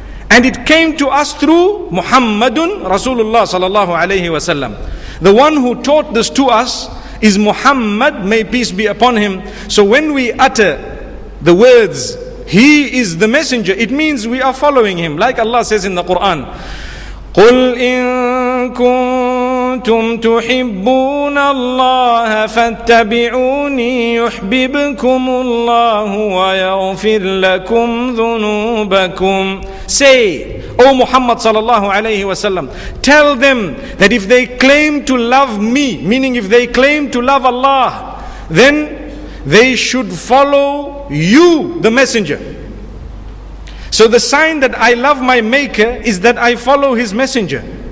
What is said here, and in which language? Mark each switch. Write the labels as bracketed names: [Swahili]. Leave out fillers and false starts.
[English] And it came to us through Muhammadun Rasulullah sallallahu alayhi wasallam. The one who taught this to us is Muhammad, may peace be upon him. So when we utter the words, He is the messenger, it means we are following Him. Like Allah says in the Quran, [Arabic] قُلْ إِن كُنتُمْ تُحِبُّونَ اللَّهَ فَاتَّبِعُونِي يُحْبِبْكُمُ اللَّهُ وَيَغْفِرْ لَكُمْ ذُنُوبَكُمْ. [English] Say, O Muhammad sallallahu alayhi wasallam, tell them that if they claim to love me, meaning if they claim to love Allah, then they should follow you, the messenger. So the sign that I love my Maker is that I follow His messenger.